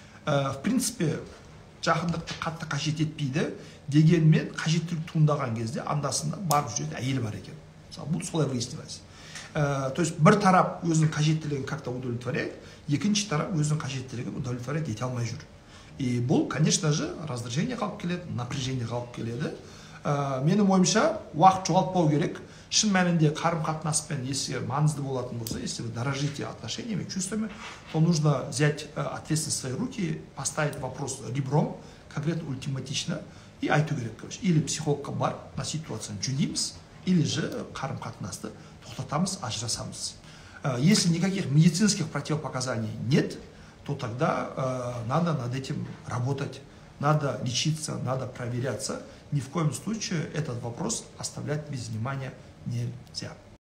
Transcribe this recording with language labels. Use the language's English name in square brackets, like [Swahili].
[Russian] В принципе, [Kazakh] жақындықты қатты қажет етпейді, дегенмен қажеттілік туындаған кезде андасында барып жүретін әйел бар екен. Бұл солай [Russian] выяснилось. То есть [Kazakh] бір тарап өзінің қажеттілігін [Russian] как-то удовлетворяет, [Kazakh] екінші тарап өзінің қажеттілігін [Russian] удовлетворять [Kazakh] ете алмай жүр. И бұл, [Russian] конечно же, раздражение [Kazakh] қалып келеді, [Russian] напряжение [Kazakh] қалып келеді. Менің ойымша, уақыт жоғалтпау керек. Шын мәнінде қарым-қатынаспен, [Russian] если [Kazakh] маңызды болатын болса, [Russian] если вы дорожите отношениями, чувствами, то нужно взять ответственность в свои руки, поставить вопрос ребром, конкретно ультиматично, и [Kazakh] айту керек, [Russian] короче. [Kazakh] Или психологқа бар, на ситуацияны жөндейміз, или же қарым-қатынасты тоқтатамыз, ажырасамыз. [Russian] Если никаких медицинских противопоказаний нет, то тогда надо над этим работать, надо лечиться, надо проверяться. Ни в коем случае этот вопрос оставлять без внимания нельзя.